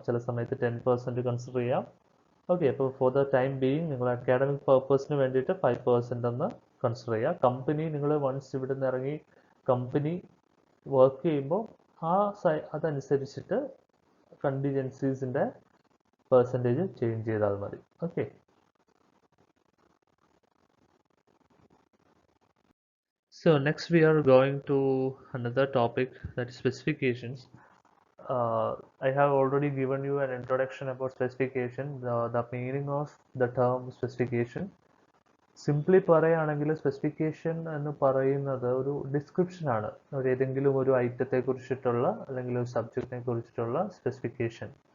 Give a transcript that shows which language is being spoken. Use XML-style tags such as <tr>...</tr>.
<ml>ചില സമയത്ത് 10% കൺസിഡർ ചെയ്യാം. ഓക്കെ, അപ്പോൾ ഫോർ ദ ടൈം ബീയിങ് നിങ്ങൾ അക്കാഡമിക് പർപ്പസിന് വേണ്ടിയിട്ട് 5% എന്ന് കൺസിഡർ ചെയ്യുക. കമ്പനി നിങ്ങൾ വൺസ് ഇവിടെ നിന്ന് ഇറങ്ങി കമ്പനി വർക്ക് ചെയ്യുമ്പോൾ അതനുസരിച്ചിട്ട് കണ്ടിജൻസീസിൻ്റെ പെർസെൻറ്റേജ് ചേഞ്ച് ചെയ്താൽ മതി.</ml> <en>Okay, so next we are going to another topic, that is specifications. I have already given you an introduction about specification, the meaning of the term specification.</en> <ml>Simply പറയുകയാണെങ്കിൽ specification എന്ന് പറയുന്നത് ഒരു description ആണ്. ഏതെങ്കിലും ഒരു ഐറ്റത്തെ കുറിച്ചിട്ടുള്ള അല്ലെങ്കിൽ ഒരു സബ്ജക്റ്റിനെ കുറിച്ചിട്ടുള്ള സ്പെസിഫിക്കേഷൻ.</ml>